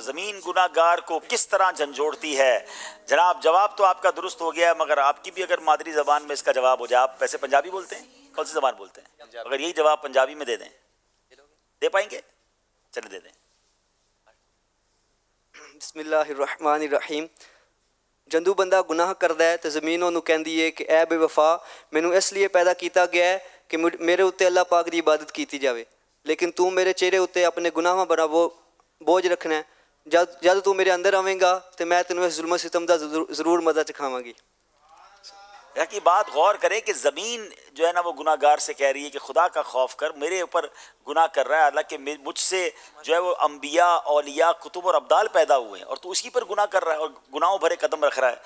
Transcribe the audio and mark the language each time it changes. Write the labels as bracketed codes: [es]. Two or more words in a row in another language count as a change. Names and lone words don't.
[ur] زمین گناہ گار کو کس طرح جھنجھوڑتی ہے. جناب جواب تو آپ کا درست ہو گیا, مگر آپ کی بھی اگر مادری زبان میں اس کا جواب ہو جائے. آپ ویسے پنجابی بولتے ہیں؟ کون سی زبان بولتے ہیں؟ اگر یہی جواب پنجابی میں دے دیں, دے پائیں گے؟ چلے دے دیں. [ar] بسم اللہ الرحمن الرحیم [pa] جدوں بندہ گناہ کردا ہے تو زمین ਉਹਨੂੰ ਕਹਿੰਦੀ ਹੈ ਕਿ ਐ ਬੇਵਫਾ ਮੈਨੂੰ ਇਸ ਲਈ ਪੈਦਾ ਕੀਤਾ ਗਿਆ ਹੈ ਕਿ ਮੇਰੇ ਉੱਤੇ ਅੱਲਾਹ ਪਾਕ ਦੀ ਇਬਾਦਤ ਕੀਤੀ ਜਾਵੇ ਲੇਕਿਨ ਤੂੰ ਮੇਰੇ ਚਿਹਰੇ ਉੱਤੇ ਆਪਣੇ ਗੁਨਾਹਾਂ ਬੜਾ ਬੋਝ ਰੱਖਣਾ ਹੈ ਜਦ ਤੂੰ ਮੇਰੇ ਅੰਦਰ ਆਵੇਂਗਾ تو میں ਤੈਨੂੰ ਇਸ ਜ਼ੁਲਮ ਸਿਤਮ ਦਾ ضرور مزہ چکھاواں گی [ur] کی بات غور کریں کہ زمین جو ہے نا وہ گناہ گار سے کہہ رہی ہے کہ خدا کا خوف کر، میرے اوپر گناہ کر رہا ہے اللہ کہ مجھ سے جو ہے وہ انبیاء اولیاء کتب اور ابدال پیدا ہوئے ہیں اور تو اسی پر گناہ کر رہا ہے اور گناہوں بھرے قدم رکھ رہا ہے۔